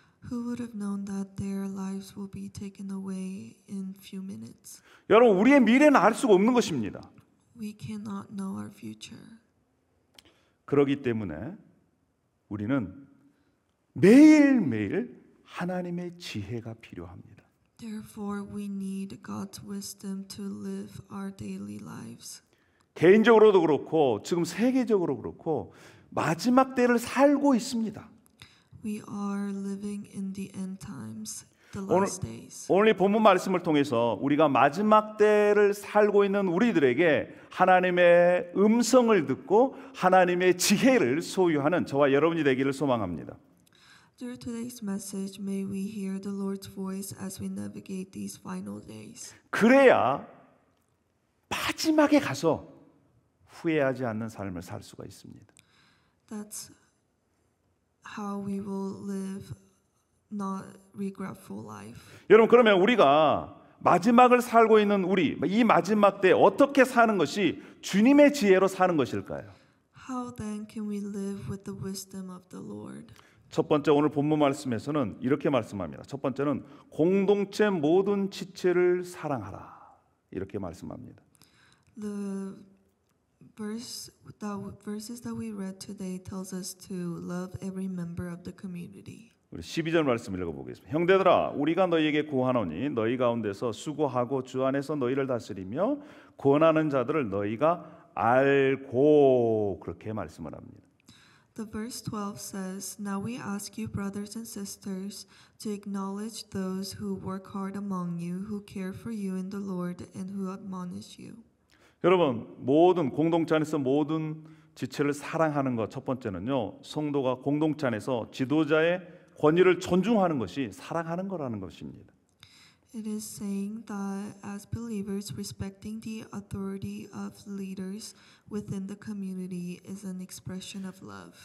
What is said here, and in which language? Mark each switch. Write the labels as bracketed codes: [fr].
[en] Who would have known that their lives will be taken away in few minutes? [ko] 여러분, 우리의 미래는 알 수가 없는 것입니다. [en] We cannot know our future. [ko] 그렇기 때문에 우리는 매일매일 하나님의 지혜가 필요합니다. [en] Therefore, we need God's wisdom to live our daily lives. [ko] 개인적으로도 그렇고 지금 세계적으로 그렇고 마지막 때를 살고 있습니다. [en] We are living in the end times, the last days. [ko] 오늘 이 본문 말씀을 통해서 우리가 마지막 때를 살고 있는 우리들에게 하나님의 음성을 듣고 하나님의 지혜를 소유하는 저와 여러분이 되기를 소망합니다. [en] Through today's message, may we hear the Lord's voice as we navigate these final days. [ko] 그래야 마지막에 가서 후회하지 않는 삶을 살 수가 있습니다. [en] That's how we will live not regretful life. [ko] 여러분, 그러면 우리가 마지막을 살고 있는 이 마지막 때 어떻게 사는 것이 주님의 지혜로 사는 것일까요? [en] How then can we live with the wisdom of the Lord? [ko] 첫 번째, 오늘 본문 말씀에서는 이렇게 말씀합니다. 첫 번째는 공동체 모든 지체를 사랑하라 이렇게 말씀합니다. [en] The verses that we read today tells us to love every member of the community. [ko] 우리 12절 말씀 읽어보겠습니다. 형제들아 우리가 너희에게 구하노니 너희 가운데서 수고하고 주 안에서 너희를 다스리며 권하는 자들을 너희가 알고 그렇게 말씀을 합니다. [en] The verse 12 says, Now we ask you, brothers and sisters, to acknowledge those who work hard among you, who care for you in the Lord, and who admonish you. [ko] 여러분 모든 공동체 안에서 모든 지체를 사랑하는 것 첫 번째는요, 성도가 공동체 안에서 지도자의 권위를 존중하는 것이 사랑하는 거라는 것입니다. [en] It is saying that as believers, respecting the authority of leaders within the community is an expression of love.